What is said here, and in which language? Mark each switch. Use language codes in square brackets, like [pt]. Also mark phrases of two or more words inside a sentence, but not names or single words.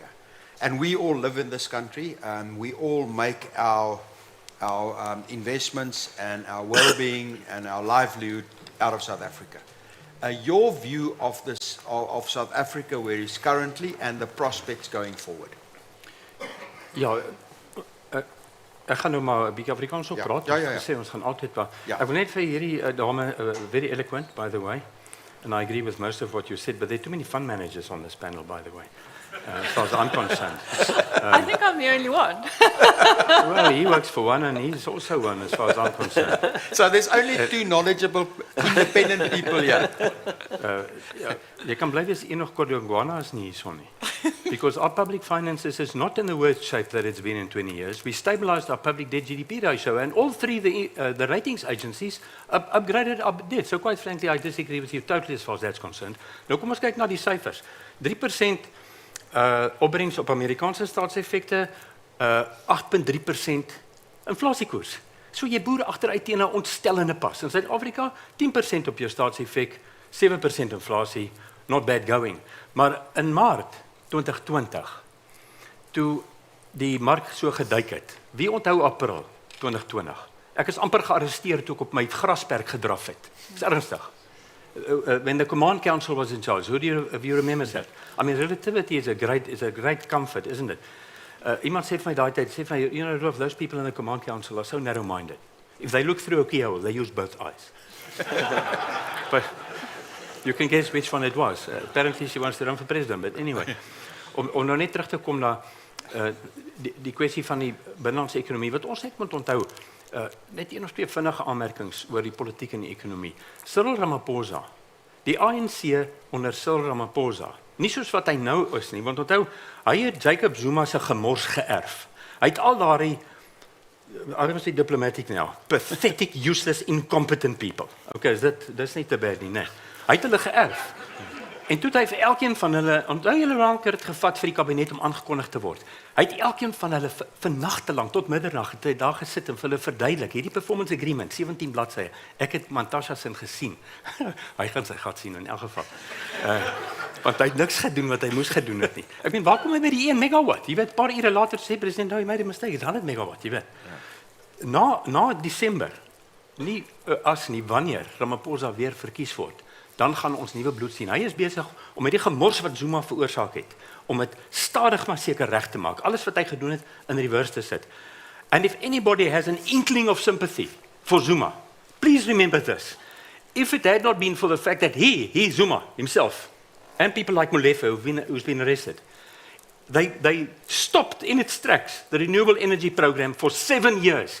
[en] And we all live in this country, and we all make our investments and our well-being and our livelihood out of South Africa. Your view of this, of South Africa, where it's currently, and the prospects going forward. [af] Ja, ek gaan nou maar 'n bietjie Afrikaans op praat. Ja. Sê ons gaan altyd maar. Ja. Ek wil net vir hierdie dame [en] very eloquent, by the way, and I agree with most of what you said, but there are too many fund managers on this panel, by the way. As far as I'm concerned. I think I'm the only one. Well, he works for one, and he's also one, as far as I'm concerned. So there's only two knowledgeable, independent people here. [af] Jy kan bly wees enig Kodongwana is nie hierson nie. [en] Because our public finances is not in the worst shape that it's been in 20 years. We stabilized our public debt GDP ratio, and all three the ratings agencies upgraded our debt. So quite frankly, I disagree with you totally as far as that's concerned. [af] Nou kom ons kyk na die syfers. 3% opbrengs op Amerikaanse staatseffekte, 8.3% inflasiekoers. So jy boer agteruit teen 'n ontstellende pas. In Suid-Afrika 10% op jou staatseffek, 7% inflasie, [en] not bad going. [af] Maar in Maart 2020, toe die mark so geduik het, wie onthou April 2020? Ek is amper gearresteer toe ek op my grasperk gedraf het. Dis ernstig. [en] When the command council was in charge, if you remember that? I mean, relativity is a great comfort, isn't it? [af] Iemand sê vir my daai tyd, sê vir my, [en] you know, those people in the command council are so narrow-minded. If they look through a keyhole, they use both eyes. But you can guess which one it was. Apparently she wants to run for president, but anyway. [af] Om nou net terug te kom na die kwessie van die binnelandse ekonomie, wat ons net moet onthou, Net een of twee vinnige aanmerkings oor die politiek en die ekonomie. Cyril Ramaphosa, die ANC onder Cyril Ramaphosa, nie soos wat hy nou is nie, want onthou, hy het Jacob Zuma se gemors geërf. Hy het al daardie, [en] I was diplomatic now, pathetic, useless, incompetent people. [af] Okay, dis nie te bad nie, nee. Hy het hulle geërf. En toe het hy vir elkeen van hulle, onthou julle hoe lank het gevat vir die kabinet om aangekondig te word. Hy het elkeen van hulle vir nagte lank tot middernag het hy daar gesit en vir hulle verduidelik. Hierdie [en] performance agreement, [af] 17 bladsye. Ek het Mantasha se gesien. Hy gaan sy gat sien in elk geval. Want hy het niks gedoen wat hy moes gedoen het nie. Ek meen, waar kom hy by die 1 megawatt? Jy weet, 'n paar ure later sê president, nou, jy [en] made a mistake, it's 100 megawatt, [af] jy weet. Na Desember, nie as nie wanneer Ramaphosa weer verkies word, dan gaan ons nuwe bloed sien. Hy is besig om met die gemors wat Zuma veroorsaak het, om dit stadig maar seker reg te maak. Alles wat hy gedoen het in reverse te sit. [en] And if anybody has an inkling of sympathy for Zuma, please remember this. If it had not been for the fact that he Zuma himself, and people like Molefe who's been arrested, they stopped in its tracks the renewable energy program for 7 years.